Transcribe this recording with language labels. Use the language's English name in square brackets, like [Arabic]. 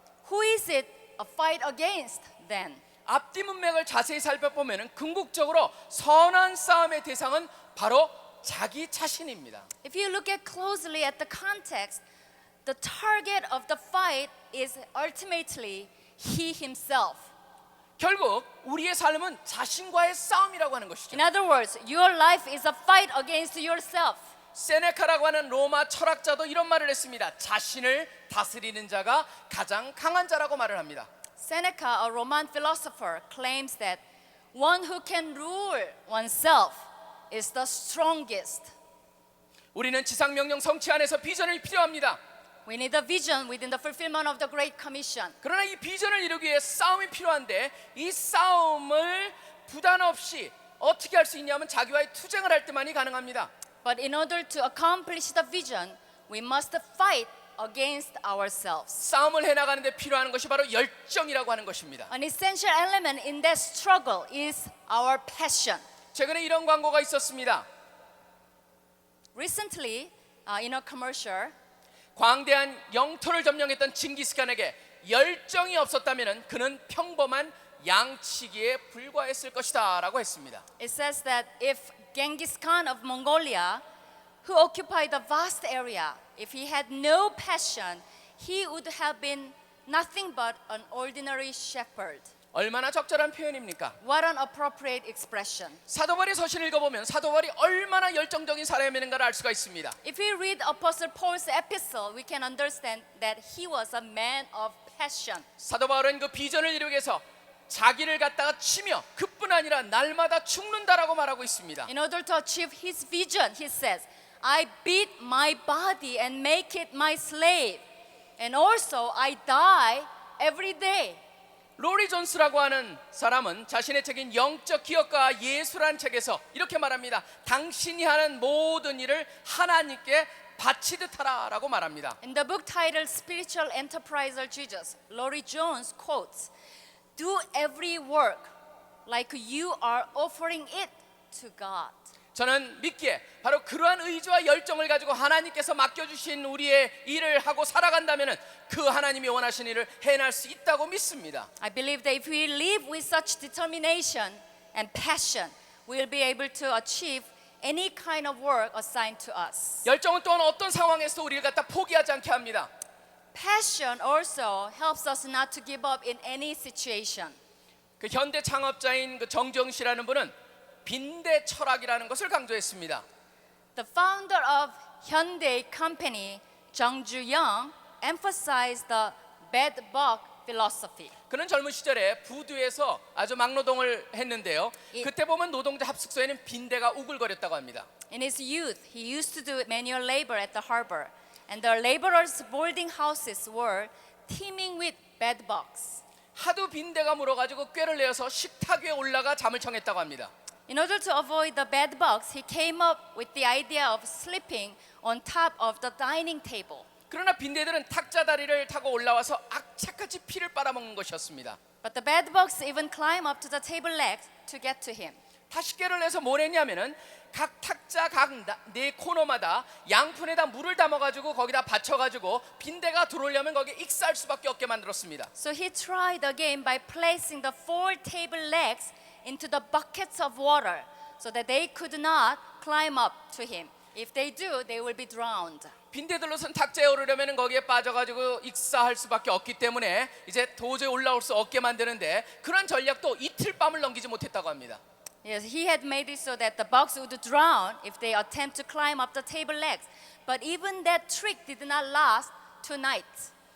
[English] Who is it a fight against then? [Korean] 앞뒤 문맥을 자세히 살펴보면 궁극적으로 선한 싸움의 대상은 바로 자기 자신입니다. [English] If you look at closely at the context, the target of the fight is ultimately he himself. [Korean] 결국 우리의 삶은 자신과의 싸움이라고 하는 것이죠. [English] In other words, your life is a fight against yourself. [Korean] 세네카라고 하는 로마 철학자도 이런 말을 했습니다. 자신을 다스리는 자가 가장 강한 자라고 말을 합니다. [English] Seneca, a Roman philosopher, claims that one who can rule oneself is the strongest. [Korean] 우리는 지상명령 성취 안에서 비전이 필요합니다. [English] We need a vision within the fulfillment of the Great Commission. [Korean] 그러나 이 비전을 이루기 위해 싸움이 필요한데 이 싸움을 부단 없이 어떻게 할 수 있냐면 자기와의 투쟁을 할 때만이 가능합니다. [English] But in order to accomplish the vision, we must fight against ourselves. [Korean] 싸움을 해나가는데 필요한 것이 바로 열정이라고 하는 것입니다. [English] An essential element in that struggle is our passion. [Korean] 최근에 이런 광고가 있었습니다. [English] Recently, in a commercial, [Korean] 광대한 영토를 점령했던 징기스칸에게 열정이 없었다면 그는 평범한 양치기에 불과했을 것이다 라고 했습니다. [English] it says that if Genghis Khan of Mongolia, who occupied a vast area, if he had no passion, he would have been nothing but an ordinary shepherd. [Korean] 얼마나 적절한 표현입니까? [English] What an appropriate expression. [Korean] 사도바울의 서신을 읽어보면 사도바울이 얼마나 열정적인 사람이었는가를 알 수가 있습니다. [English] If we read Apostle Paul's epistle, we can understand that he was a man of passion. [Korean] 사도바울은 그 비전을 이루기 위해서 자기를 갖다가 치며 그뿐 아니라 날마다 죽는다라고 말하고 있습니다. [English] In order to achieve his vision, he says, I beat my body and make it my slave. And also I die every day. [Korean] 로리 존스라고 하는 사람은 자신의 책인 영적 기억과 예수라는 책에서 이렇게 말합니다. 당신이 하는 모든 일을 하나님께 바치듯 하라라고 말합니다. [English] In the book titled Spiritual Enterpriser Jesus, Laurie Jones quotes, Do every work like you are offering it to God. [Korean] 저는 믿기에 바로 그러한 의지와 열정을 가지고 하나님께서 맡겨주신 우리의 일을 하고 살아간다면 그 하나님이 원하신 일을 해낼 수 있다고 믿습니다. [English] I believe that if we live with such determination and passion, we'll be able to achieve any kind of work assigned to us. [Korean] 열정은 또한 어떤 상황에서도 우리를 갖다 포기하지 않게 합니다. [English] Passion also helps us not to give up in any situation. [Korean] 그 현대 창업자인 그 정정 씨라는 분은 빈대 철학이라는 것을 강조했습니다. [English] The founder of Hyundai Company, Jung Joo-young, emphasized the bed bug philosophy. [Korean] 그는 젊은 시절에 부두에서 아주 막노동을 했는데요. 그때 보면 노동자 합숙소에는 빈대가 우글거렸다고 합니다. [English] In his youth, he used to do manual labor at the harbor, and the laborers' boarding houses were teeming with bed bugs. [Korean] 하도 빈대가 물어가지고 꾀를 내어서 식탁 위에 올라가 잠을 청했다고 합니다. [English] In order to avoid the bed bugs, he came up with the idea of sleeping on top of the dining table. [Korean] 그러나 빈대들은 탁자 다리를 타고 올라와서 악착같이 피를 빨아먹는 것이었습니다. [English] But the bed bugs even climb up to the table legs to get to him. [Korean] 다시 꾀를 내서 뭘 했냐면은 각 탁자 각 네 코너마다 양푼에다 물을 담아가지고 거기다 받쳐가지고 빈대가 들어오려면 거기에 익사할 수밖에 없게 만들었습니다. [English] So he tried again by placing the 4 table legs into the buckets of water so that they could not climb up to him. If they do, they will be drowned. [Korean] 빈대들로선 탁자에 오르려면 거기에 빠져가지고 익사할 수밖에 없기 때문에 이제 도저히 올라올 수 없게 만드는데 그런 전략도 이틀 밤을 넘기지 못했다고 합니다. [English] Yes, he had made it so that the bugs would drown if they attempt to climb up the table legs. But even that trick did not last 2 nights.